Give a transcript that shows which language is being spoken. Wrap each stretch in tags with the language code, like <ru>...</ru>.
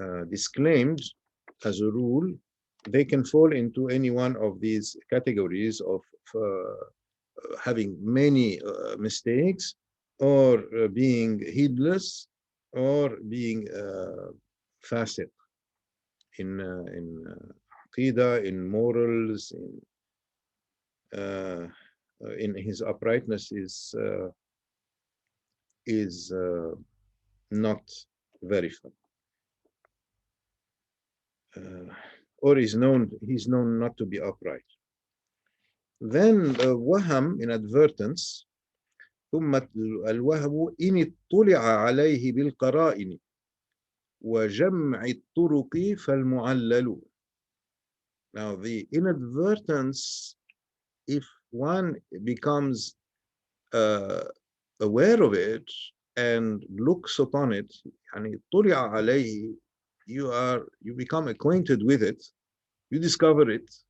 <en>disclaimed as a rule, they can fall into any one of these categories of having many mistakes, or being heedless, or being fasiq in aqidah, in morals, in his uprightness is not verified. Or he's known not to be upright. Then waham, inadvertence.</en> <ar>ثم الوهم إن اطلع عليه بالقرائن وجمع الطرق فالمعلل.</ar> <en>Now the inadvertence, if one becomes aware of it and looks upon it, يعني طلع عليه, you become acquainted with it, you discover it.</en>